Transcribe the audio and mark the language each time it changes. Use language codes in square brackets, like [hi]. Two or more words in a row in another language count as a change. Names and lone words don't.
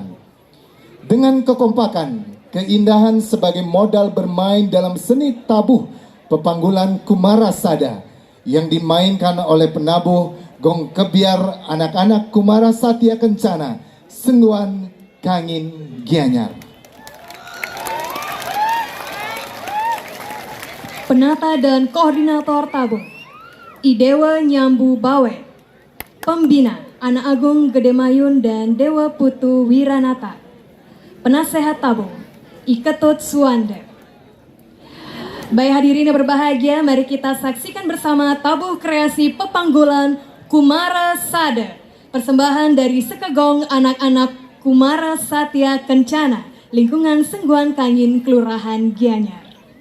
[id] Dengan kekompakan, keindahan sebagai modal bermain dalam seni tabuh Pepanggulan Kumara Sada yang dimainkan oleh penabuh gong kebiar anak-anak Kumara Satya Kencana, Sengguan Kangin Gianyar. Penata dan Koordinator Tabuh, Idewa Nyambu Bawe. Pembina, Anak Agung Gedemayun dan Dewa Putu Wiranata. Penasehat Tabuh, Iketut Suwanda. Baik hadirin yang berbahagia, mari kita saksikan bersama tabuh kreasi Pepanggulan Kumara Sada. Persembahan dari Sekegong anak-anak Kumara Satya Kencana, lingkungan Sengguan Kangin, Kelurahan Gianyar.